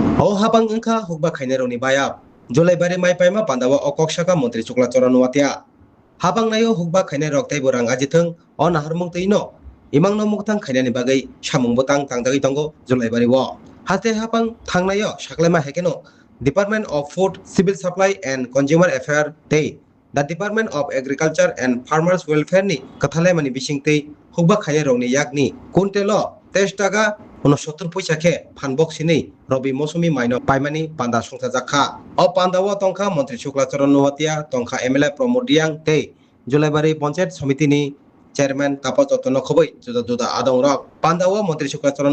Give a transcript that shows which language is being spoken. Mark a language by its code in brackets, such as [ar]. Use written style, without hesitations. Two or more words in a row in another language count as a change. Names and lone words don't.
[trp] O habang engka hukba khainaroni bayap Julai bari mai paima pandawa okok saka Mantri Chuklacharan nuatia habang nayo hukba khainai rok tei borang ajitheng o naharmung tei no imangno muktang khainani bagai samung botang tangdagi tongo Julai bari o haste habang thangnayo saklaima hekeno [en] Department of Food, Civil Supply and Consumer Affairs [trp] tei [en] The Department of Agriculture and Farmers Welfare [trp] ni kathalai mani bising tei hukba khainai rok ni yakni kuntelo 23 টাকা 69 পয়সা খে ফানবক সিনি রবি মৌসুমি মাইনো পাইমানি পান্ডা সংসা জাখা ও পান্ডাও টংখা মন্ত্রী শুক্লাচরণ নুয়াতিয়া টংখা এমএলএ প্রমোদ রিয়াং তেই জুলাইবাড়ি পঞ্চায়েত সমিতিনি চেয়ারম্যান কাপা যতন খবই জুদা জুদা আদং রক পান্ডাও মন্ত্রী শুক্লাচরণ